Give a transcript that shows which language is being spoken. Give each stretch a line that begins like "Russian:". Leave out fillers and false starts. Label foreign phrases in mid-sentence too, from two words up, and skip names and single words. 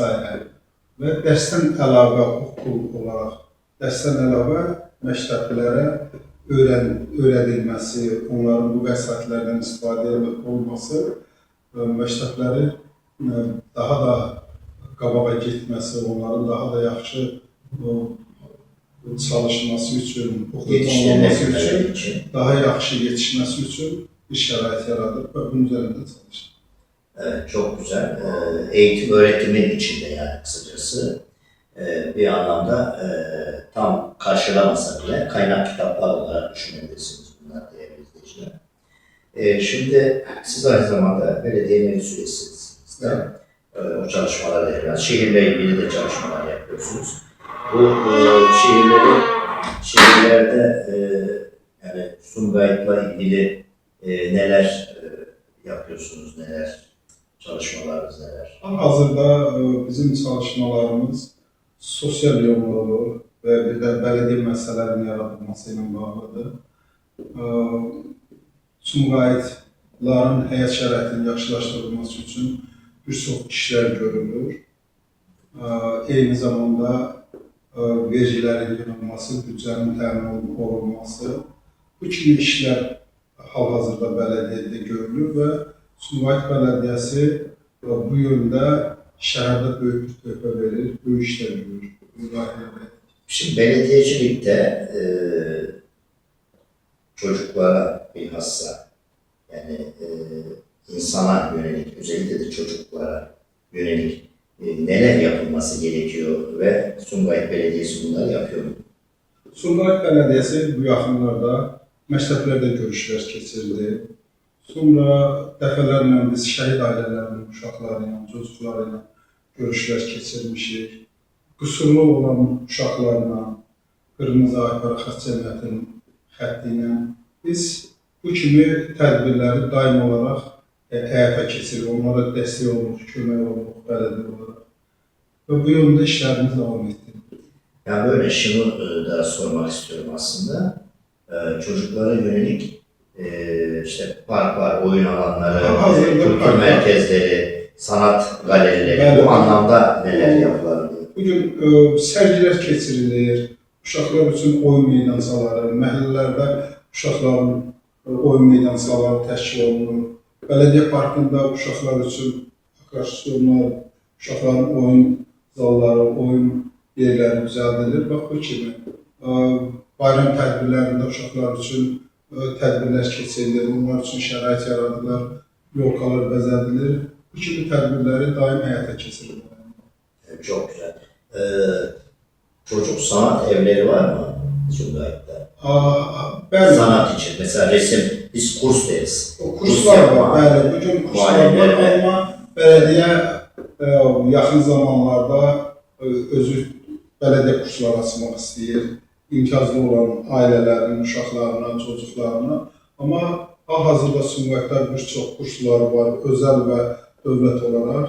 Azerbaijani: Və dərsdən əlavə okul olaraq, dərsdən əlavə məktəblilərə öyrədilməsi, onların bu vəsaitlərdən istifadə olması məktəbləri daha da qabağa getməsi, onların daha da yaxşı çalışması üçün, oxuyulması üçün, daha yaxşı yetişməsi üçün bir şərait yaradır və bunun üzərində çalışır.
Turkish: Evet, çok güzel. Eğitim öğretimin içinde yani kısacası. Bir anlamda tam karşılamasa bile kaynak kitaplar olarak düşünebilirsiniz bunlar değerli izleyiciler. Şimdi siz aynı zamanda belediye meclis üyesiniz. O çalışmaları yapıyorsunuz. Şehirle ilgili de çalışmalar yapıyorsunuz. Bu şehirlerde yani Sumgayit'la ilgili neler yapıyorsunuz, neler çalışmalarınız neler?
Azerbaijani: Hazırda bizim
Turkish: çalışmalarımız sosyal yönlü ve bir de belediye
Azerbaijani: məsələlərinin yaradılmasıyla bağlıdır. Sumqayıtların həyat şəraitinin yaxşılaşdırılması üçün bir çox işlər görülür. Eyni zamanda vergilərin yığılması, büdcənin təmin olunması, bu kimi işlər hal-hazırda bələdiyyədə görülür və Sumqayıt Bələdiyyəsi bu yöndə şəhərdə böyük bir töhfə verir, böyük işlər görür.
Turkish: Şimdi belediyecilikte çocuklara bilhassa yani insana yönelik, özellikle de çocuklara yönelik neler yapılması gerekiyor ve Sumqayıt Belediyesi bunları yapıyor mu?
Azerbaijani: Sumqayıt Belediyesi bu yaxınlarda məktəblərdə görüşlər keçirdi. Sonra dəfələrlə biz şəhid ailələrinin uşaqları ilə, çocukları ilə görüşlər keçirmişik. Qüsurlu olan uşaqlarla, Qırmızı Aypar Xətt Cəmiyyətinin xətti ilə biz bu kimi tədbirləri daim olaraq həyata keçiririk. Onlara dəstək oluruq, kömək oluruq bələdiyyə olaraq. Və bu yolda işlərimiz davam etdirilir.
Turkish: Yani böyle şunu da sormak istiyorum aslında. Çocuklara yönelik işte parklar, oyun alanları, kültür merkezleri, sanat galerileri Evet. bu anlamda neler yapılabilir?
Azerbaijani: Bugün sərgilər keçirilir, uşaqlar üçün oyun meydançaları, məhəllələrdə uşaqların oyun meydançaları təşkil olunur. Bələdiyyə parkında uşaqlar üçün atraksionlar, uşaqların oyun zalları, oyun yerləri düzəldilir. Bax bu kimi bayram tədbirlərində uşaqlar üçün tədbirlər keçirilir, onlar üçün şərait yaradılır, yolkalar bəzədilir. Bu kimi tədbirləri daim həyata keçirilir.
Turkish: Çok güzel. Çocuk sanat evleri var mı Sumqayıt'ta?
Azerbaijani: Bəli,
Turkish: Sanat için. Mesela resim, biz kurs deriz.
Azerbaijani: o kurslar var, bəli. Bugün kurslar var, amma bələdiyyə yaxın zamanlarda özü bələdiyyə kursları açmaq istəyir. İmtiyazlı olan ailələrin, uşaqlarına, çocuklarına. Amma hal-hazırda Sumqayıtda bir çox kurslar var, özəl və dövlət olaraq.